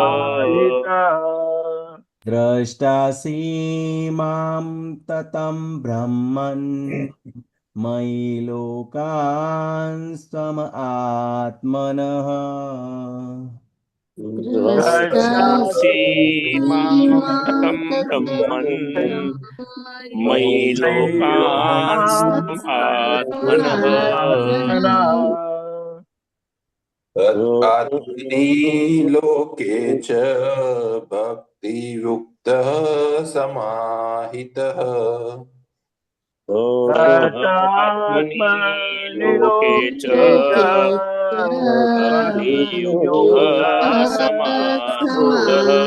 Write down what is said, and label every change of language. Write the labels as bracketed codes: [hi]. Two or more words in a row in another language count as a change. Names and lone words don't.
[sa] द्रष्टासि मां ततं ब्रह्मन् मयि लोकांस्त्वम आत्मनः द्रष्टासि मां ततं ब्रह्मन् मयि लोकांस्त्वम् आत्मनः. आत्मनि लोके च भक्तियुक्तः समाहितः आत्मनि लोके च भक्तियुक्तः समाहितः